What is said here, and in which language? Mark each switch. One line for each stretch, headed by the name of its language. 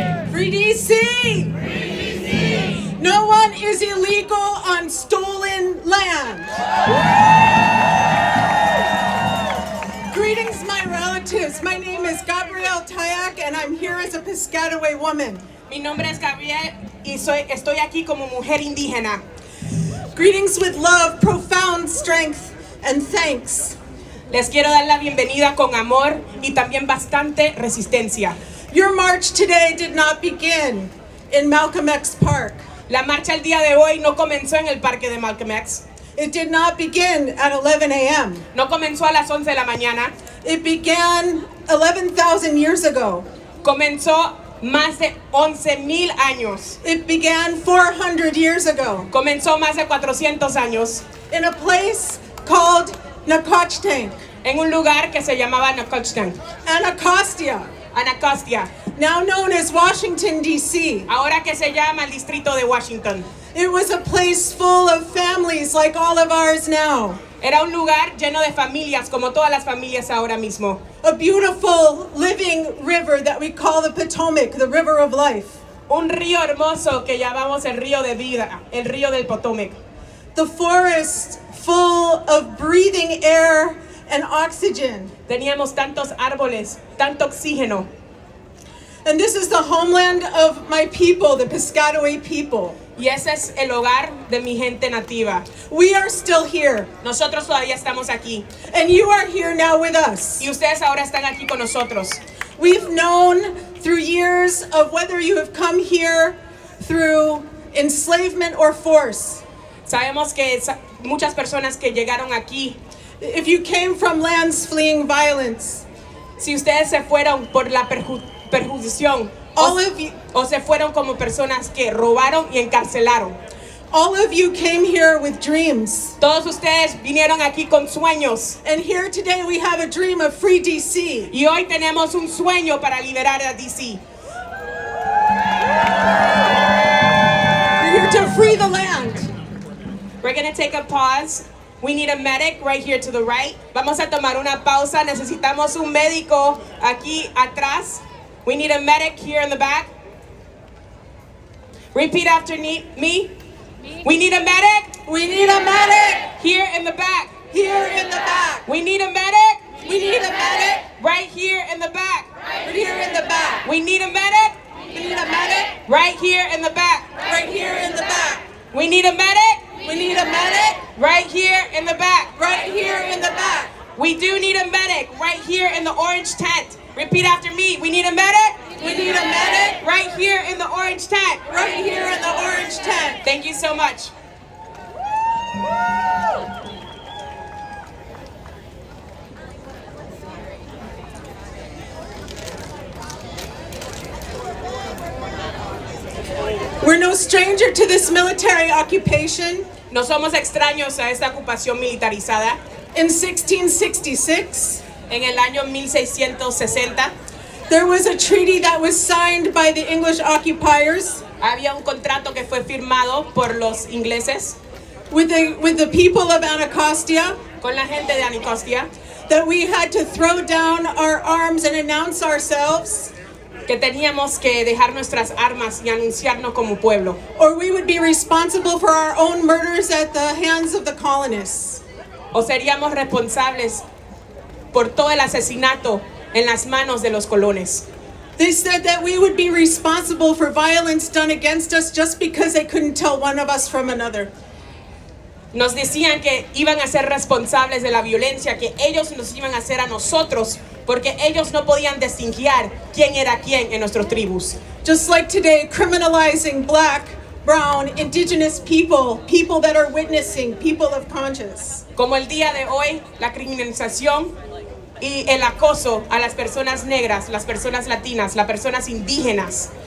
English: Free DC! No one is illegal on stolen land. Greetings, my relatives. My name is Gabrielle Tayak, and I'm here as a Piscataway woman.
Spanish: Mi nombre es Gabrielle y estoy aquí como mujer indígena.
English: Greetings with love, profound strength, and thanks.
Spanish: Les quiero dar la bienvenida con amor y también bastante resistencia.
English: Your march today did not begin in Malcolm X Park.
Spanish: La marcha el día de hoy no comenzó en el parque de Malcolm X.
English: It did not begin at 11 a.m.
Spanish: No comenzó a las 11 de la mañana.
English: It began 11,000 years ago.
Spanish: Comenzó más de 11,000 años.
English: It began 400 years ago.
Spanish: Comenzó más de 400 años.
English: In a place called Nacotchtank.
Spanish: En un lugar que se llamaba Nacotchtank.
English: Anacostia.
Spanish: Anacostia.
English: Now known as Washington, D.C.
Spanish: Ahora que se llama el distrito de Washington.
English: It was a place full of families like all of ours now.
Spanish: Era un lugar lleno de familias, como todas las familias ahora mismo.
English: A beautiful living river that we call the Potomac, the river of life.
Spanish: Un río hermoso que llamamos el río de vida, el río del Potomac.
English: The forest full of breathing air and oxygen.
Spanish: Teníamos tantos árboles, tanto oxígeno.
English: And this is the homeland of my people, the Piscataway people.
Spanish: Y ese es el hogar de mi gente nativa.
English: We are still here.
Spanish: Nosotros todavía estamos aquí.
English: And you are here now with us.
Spanish: Y ustedes ahora están aquí con nosotros.
English: We've known through years of whether you have come here through enslavement or force.
Spanish: Sabemos que muchas personas que llegaron aquí,
English: if you came from lands fleeing violence,
Spanish: si ustedes se fueron por la perjudicación,
English: all of you,
Spanish: o se fueron como personas que robaron y encarcelaron.
English: all of you came here with dreams.
Spanish: Todos ustedes vinieron aquí con sueños.
English: And here today we have a dream of free DC.
Spanish: Y hoy tenemos un sueño para liberar a DC.
English: We're here to free the land. We're going to take a pause. We need a medic right here to the right.
Spanish: Vamos a tomar una pausa. Necesitamos un médico aquí atrás.
English: We need a medic here in the back. Repeat after me. We need a medic. We need a medic. Here in the back. Here in the back. We need a medic. We need a medic. Right here in the back. Right here in the back. We need a medic. We need a medic. Right here in the back. Right here in the back. We need a medic. We need a medic. Right here in the back. Right here in the back. We do need a medic right here in the orange tent. Repeat after me. We need a medic. We need a medic. Right here in the orange tent. Right here in the orange tent. Thank you so much. no stranger to this military occupation.
Spanish: No somos extraños a esta ocupación militarizada.
English: In 1666,
Spanish: En el año 1660,
English: there was a treaty that was signed by the English occupiers
Spanish: había un contrato que fue firmado por los ingleses
English: with the people of Anacostia
Spanish: con la gente de Anacostia,
English: that we had to throw down our arms and announce ourselves,
Spanish: que teníamos que dejar nuestras armas y anunciarnos como pueblo,
English: or we would be responsible for our own murders at the hands of the colonists.
Spanish: o seríamos responsables por todo el asesinato en las manos de los colones.
English: They said that we would be responsible for violence done against us just because they couldn't tell one of us from another.
Spanish: Nos decían que iban a ser responsables de la violencia, que ellos nos iban a hacer a nosotros, porque ellos no podían distinguir quién era quién en nuestras tribus.
English: Just like today, criminalizing black, brown, indigenous people, people that are witnessing, people of conscience.
Spanish: Como el día de hoy, la criminalización y el acoso a las personas negras, las personas latinas, las personas indígenas.